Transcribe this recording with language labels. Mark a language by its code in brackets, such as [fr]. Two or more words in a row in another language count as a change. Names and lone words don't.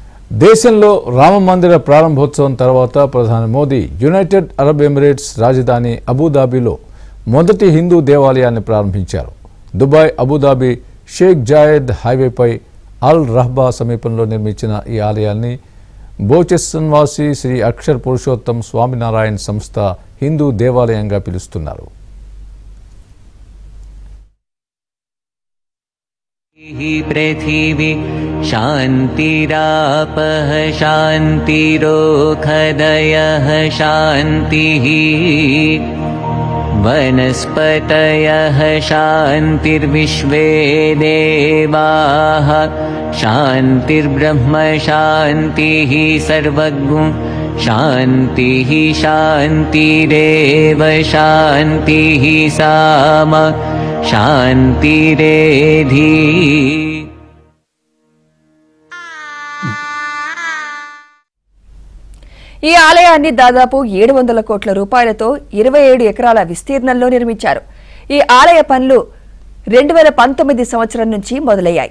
[te] దేశంలో రామ మందిర ప్రారంభోత్సవం తర్వాత ప్రధాని మోదీ యునైటెడ్ అరబ్ ఎమిరేట్స్ రాజధాని అబుదాబిలో మొదటి హిందూ దేవాలయాన్ని ప్రారంభించారు. దుబాయ్ అబుదాబి షేక్ జాయెద్ హైవేపై అల్ రహ్బా సమీపంలో నిర్మించిన ఈ ఆలయాన్ని బోచెస్సన్వాసి శ్రీ అక్షర్ పురుషోత్తం స్వామినారాయణ సంస్థ హిందూ దేవాలయంగా పిలుస్తున్నారు. [sa] पृथिवी शान्तिरापः शान्तिरोषधयः शान्तिः वनस्पतयः शान्तिर्विश्वे देवाः शान्तिर्ब्रह्म शान्तिः सर्वज्ञ शान्तिः शान्तिरेव शान्तिः साम శాంతిరేధి. [te] ఈ ఆలయాన్ని దాదాపు 700 కోట్ల రూపాయలతో 27 ఎకరాల విస్తీర్ణంలో నిర్మించారు. ఈ ఆలయ పనులు 2019 సంవత్సరం నుంచి మొదలయ్యాయి.